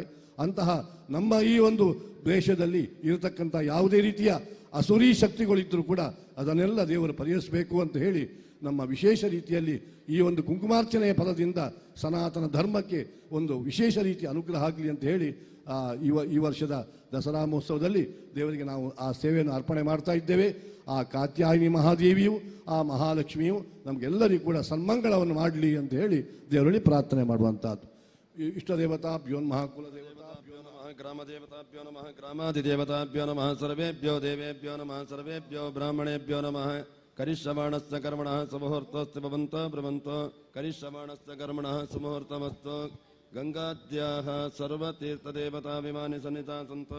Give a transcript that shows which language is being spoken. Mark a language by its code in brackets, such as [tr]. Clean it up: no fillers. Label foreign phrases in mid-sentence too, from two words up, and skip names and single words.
[kn] ಅಂತಹ ನಮ್ಮ ಈ ಒಂದು ದೇಶದಲ್ಲಿ ಇರತಕ್ಕಂಥ ಯಾವುದೇ ರೀತಿಯ ಅಸುರಿ ಶಕ್ತಿಗಳಿದ್ದರೂ ಕೂಡ ಅದನ್ನೆಲ್ಲ ದೇವರು ಪರಿಹರಿಸಬೇಕು ಅಂತ ಹೇಳಿ ನಮ್ಮ ವಿಶೇಷ ರೀತಿಯಲ್ಲಿ ಈ ಒಂದು ಕುಂಕುಮಾರ್ಚನೆಯ ಫಲದಿಂದ ಸನಾತನ ಧರ್ಮಕ್ಕೆ ಒಂದು ವಿಶೇಷ ರೀತಿಯ ಅನುಗ್ರಹ ಆಗಲಿ ಅಂತ ಹೇಳಿ ಈ ವರ್ಷದ ದಸರಾ ಮಹೋತ್ಸವದಲ್ಲಿ ದೇವರಿಗೆ ನಾವು ಆ ಸೇವೆಯನ್ನು ಅರ್ಪಣೆ ಮಾಡ್ತಾ ಇದ್ದೇವೆ. ಆ ಕಾತ್ಯಾಯಿನಿ ಮಹಾದೇವಿಯು, ಆ ಮಹಾಲಕ್ಷ್ಮಿಯು ನಮಗೆಲ್ಲರಿಗೂ ಕೂಡ ಸನ್ಮಂಗಳವನ್ನು ಮಾಡಲಿ ಅಂತ ಹೇಳಿ ದೇವರಲ್ಲಿ ಪ್ರಾರ್ಥನೆ ಮಾಡುವಂಥದ್ದು. [sa] ಇಷ್ಟ ದೇವತಾಭ್ಯೋ ನಮಃ, ಕುಲದೇವತಾಭ್ಯೋ ನಮಃ, ಗ್ರಾಮದೇವತಾಭ್ಯೋ ನಮಃ, ಗ್ರಾಮಾಧಿದೇವತಾಭ್ಯೋ ನಮಃ, ಸರ್ವೇಭ್ಯೋ ದೇವೇಭ್ಯೋ ನಮಃ, ಸರ್ವೇಭ್ಯೋ ಬ್ರಾಹ್ಮಣೇಭ್ಯೋ ನಮಃ. ಕರಿಷ್ಯಮಾಣಸ್ಯ ಕರ್ಮಣಃ ಸುಮುಹೂರ್ತೋಸ್ತು ಭವಂತೋ ಬ್ರವಂತೋ, ಕರಿಷ್ಯಮಾಣಸ್ಯ ಕರ್ಮಣಃ ಸುಮುಹೂರ್ತಮಸ್ತು. ಗಂಗಾದ್ಯಾಃ ಸರ್ವತೀರ್ಥದೇವತಾಭಿಮಾನಿ ಸನ್ನಿತಾ ಸಂತು.